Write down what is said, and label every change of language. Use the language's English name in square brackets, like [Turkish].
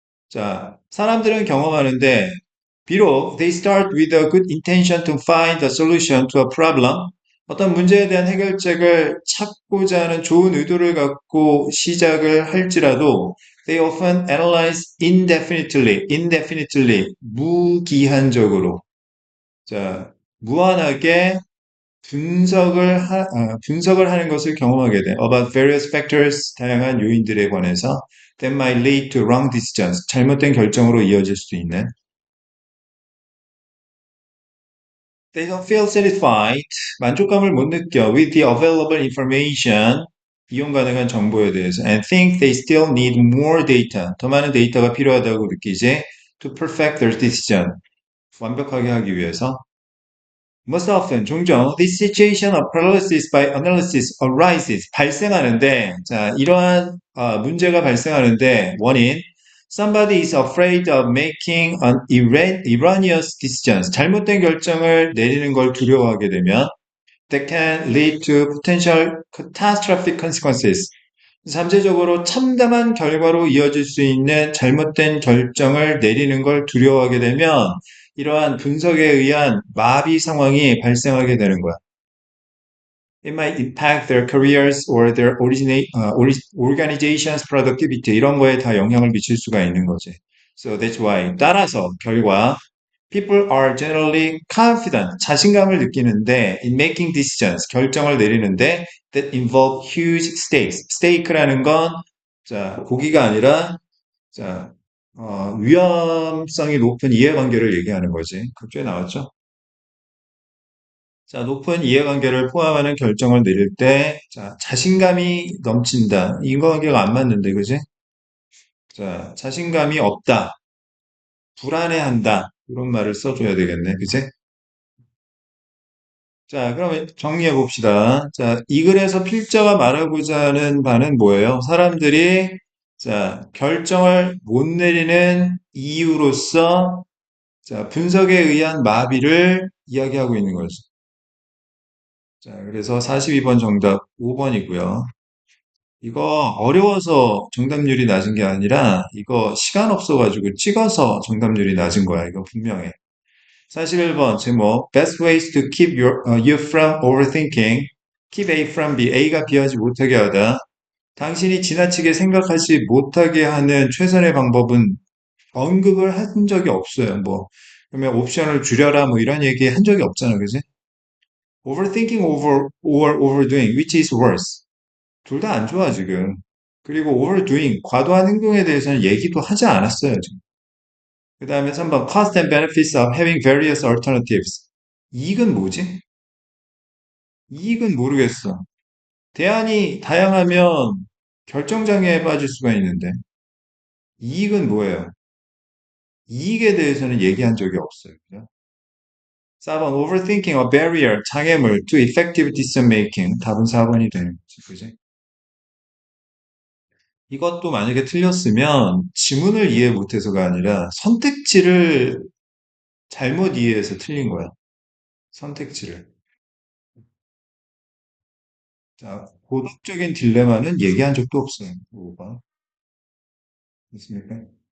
[Korean] 자, 사람들은 경험하는데 비록 [English] they start with a good intention to find a solution to a problem. [Korean] 어떤 문제에 대한 해결책을 찾고자 하는 좋은 의도를 갖고 시작을 할지라도 [English] they often analyze indefinitely, [Korean] 무기한적으로. 자, 무한하게 분석을 하는 것을 경험하게 돼. [English] About various factors, [Korean] 다양한 요인들에 관해서 [English] that might lead to wrong decisions, [Korean] 잘못된 결정으로 이어질 수 있는. [English] They don't feel satisfied, [Korean] 만족감을 못 느껴 [English] with the available information, [Korean] 이용 가능한 정보에 대해서 [English] and think they still need more data, [Korean] 더 많은 데이터가 필요하다고 느끼지 [English] to perfect their decision, [Korean] 완벽하게 하기 위해서. [English] Most often, [Korean] 종종 [English] this situation of paralysis by analysis arises, [Korean] 발생하는데 자, 이러한 문제가 발생하는데 원인 [English] somebody is afraid of making an erroneous decisions, [Korean] 잘못된 결정을 내리는 걸 두려워하게 되면 [English] that can lead to potential catastrophic consequences. [Korean] 잠재적으로 참담한 결과로 이어질 수 있는 잘못된 결정을 내리는 걸 두려워하게 되면 이러한 분석에 의한 마비 상황이 발생하게 되는 거야. [English] It might impact their careers or their organization's productivity. [Korean] 이런 거에 다 영향을 미칠 수가 있는 거지. [English] So that's why. [Korean] 따라서 결과 [English] people are generally confident. [Korean] 자신감을 느끼는데 [English] in making decisions. [Korean] 결정을 내리는데 [English] that involve huge stakes. [Korean] stake라는 건 자, 고기가 아니라 자, 위험성이 높은 이해관계를 얘기하는 거지. 극주에 나왔죠? 자, 높은 이해관계를 포함하는 결정을 내릴 때, 자, 자신감이 넘친다. 인과관계가 안 맞는데, 그지? 자, 자신감이 없다. 불안해한다. 이런 말을 써줘야 되겠네. 그지? 자, 그러면 정리해 봅시다. 자, 이 글에서 필자가 말하고자 하는 바는 뭐예요? 사람들이 자, 결정을 못 내리는 이유로서 자, 분석에 의한 마비를 이야기하고 있는 거죠. 자, 그래서 42번 정답 5번이고요. 이거 어려워서 정답률이 낮은 게 아니라 이거 시간 없어가지고 찍어서 정답률이 낮은 거야. 이거 분명해. 41번 제목 [English] Best ways to keep you from overthinking. Keep A from B. [Korean] A가 B하지 못하게 하다. 당신이 지나치게 생각하지 못하게 하는 최선의 방법은 언급을 한 적이 없어요. 뭐 그러면 옵션을 줄여라 뭐 이런 얘기 한 적이 없잖아, 그지? [English] Overthinking over or overdoing, which is worse? [Korean] 둘 다 안 좋아 지금. 그리고 overdoing, 과도한 행동에 대해서는 얘기도 하지 않았어요 지금. 그 다음에 3번 [English] cost and benefits of having various alternatives. [Korean] 이익은 뭐지? 이익은 모르겠어. 대안이 다양하면 결정장애에 빠질 수가 있는데 이익은 뭐예요? 이익에 대해서는 얘기한 적이 없어요. 그죠? [English] 4번 overthinking a barrier, 장애물 to effective decision making. [Korean] 답은 4번이 되는 거지. 그지? 이것도 만약에 틀렸으면 지문을 이해 못해서가 아니라 선택지를 잘못 이해해서 틀린 거야. 선택지를. 자, 고독적인 딜레마는 얘기한 적도 없어요. 5번. 됐습니까?